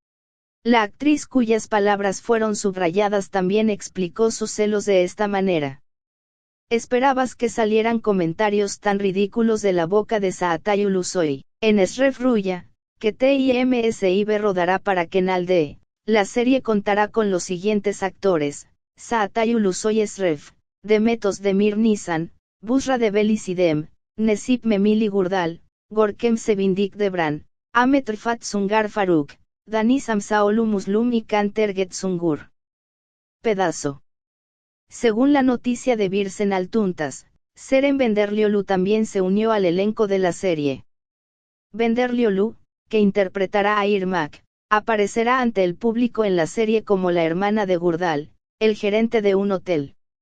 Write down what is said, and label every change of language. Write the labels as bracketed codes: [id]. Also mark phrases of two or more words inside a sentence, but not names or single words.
[es] La actriz cuyas palabras fueron subrayadas también explicó sus celos de esta manera. Esperabas que salieran comentarios tan ridículos de la boca de Saatay Ulusoy. En Esref Ruya, que TIMSIB rodará para Canal D, la serie contará con los siguientes actores: Saatay Ulusoy Esref, Demet Özdemir Nisan, Busra Develi Sidem, Necip Memili Gurdal, Gorkem Sevindik Debran, Ahmet Rifat Sungar Faruk, Daniz Amsaolu Muslum y Kanter Getsungur. Pedazo. Según la noticia de Birsen Altuntas, Seren Benderliolu también se unió al elenco de la serie. Benderliolu, que interpretará a Irmak, aparecerá ante el público en la serie como la hermana de Gurdal, el gerente de un hotel.